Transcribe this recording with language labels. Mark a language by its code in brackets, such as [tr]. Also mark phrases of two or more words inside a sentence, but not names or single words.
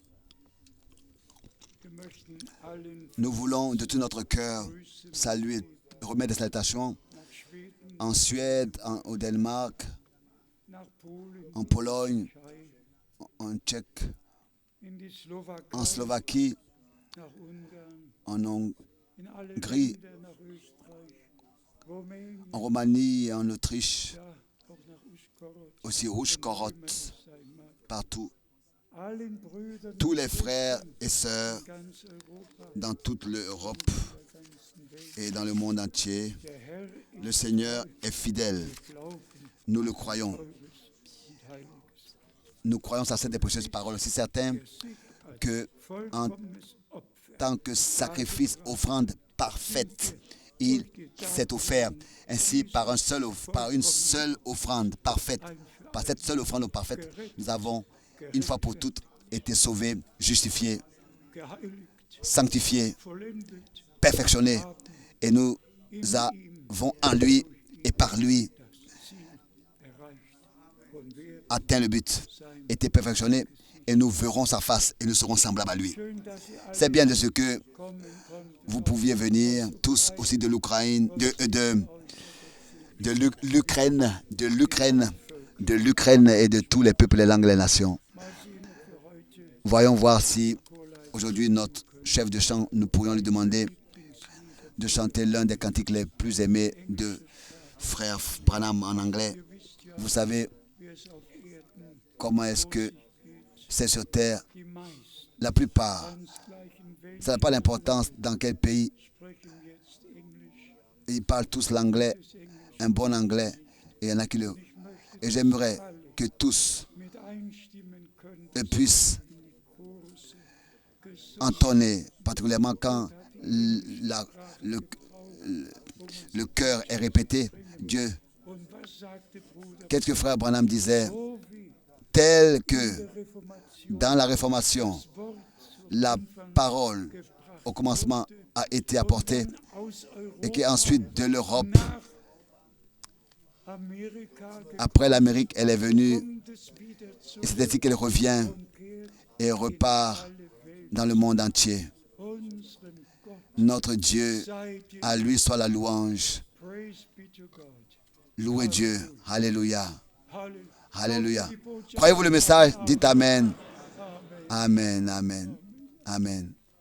[fr] Nous voulons de tout notre cœur saluer, remettre des salutations en Suède, au Danemark, [de] nach Polen, [fr] en Pologne, [de] Tschechei, [fr] en Tchèque, [de] in die Slowakei, [fr] en Slovaquie, [de] nach Ungarn, [fr] en [de] in alle [fr] Hongrie, [de] Länder, nach Österreich, Rumänien, [fr] en Roumanie et en Autriche, [de] ja, auch nach Uschgorod, [fr] aussi Rouge-Gorod, [de] immer es sein mag. [fr] partout. [de] Allen Brüdern [fr] Tous [de] und [fr] les frères [de] Schwestern [fr] et sœurs [de] in ganz Europa, [fr] dans toute l'Europe [de] in der ganzen Welt. [fr] et dans le monde entier, [de] Der Herr [fr] le [de] ist [fr] Seigneur est fidèle. [de] wir glauben, [fr] Nous le croyons. [de] Teures und Heiliges. [fr] Nous croyons sa sainte et précieuse parole. C'est certain [de] Der sich als [fr] que en [de] vollkommenes Opfer [fr] tant que sacrifice, offrande parfaite, il s'est offert ainsi par une seule offrande parfaite. Par cette seule offrande parfaite, nous avons une fois pour toutes été sauvés, justifiés, [de] geheiligt, [fr] sanctifiés, [de] vollendet, [fr] perfectionnés. Et nous avons en lui et par lui [de] das Ziel erreicht und werden [fr] atteint le but, été perfectionnés. Et nous verrons sa face et nous serons semblables à lui. [de] schön, dass Sie alle [fr] C'est bien de ce que [de] kommen konnten. [fr] vous pouviez venir, tous aussi de l'Ukraine, de l'Ukraine et de tous les peuples, les langues, les nations. [de] Mal sehen, ob wir heute [fr] Voyons voir si aujourd'hui notre chef de chant, nous pourrions lui demander de chanter l'un des cantiques les plus aimés de frère Branham en anglais. Vous savez [de] wie es auf Erden [fr] comment est-ce que c'est sur terre. [de] die meisten [fr] La plupart, [de] ganz gleichen Welt [fr] ça n'a pas d'importance dans quel pays. [de] sprechen jetzt Englisch, [fr] Ils parlent tous l'anglais, un bon anglais, et il y en a qui le... Et j'aimerais que tous [de] mit einstimmen können, [fr] puissent [de] die Chorus gesungen [fr] entonner, particulièrement quand le cœur est répété. Dieu, [de] und was sagte Bruder [fr] qu'est-ce que frère Branham disait? [de] so wie [fr] Tel que [de] der Reformation [fr] dans la Réformation, [de] Wort [fr] la parole au commencement a été apportée [de] aus Europa [fr] et qu'ensuite de l'Europe, [de] nach Amerika [fr] après l'Amérique, elle est venue [de] kommt es wieder zu [fr] et c'est ainsi qu'elle revient [de] kehrt [fr] et repart [de] alle Welt. [fr] dans le monde entier. [de] Unseren Gott [fr] Notre Dieu, [de] sei dir [fr] à lui soit la louange. [en] praise be to God. [fr] Louez Dieu. Alléluia. [de] Halleluja. [fr] Alléluia. Croyez-vous le message? Dites Amen. Amen, amen, amen.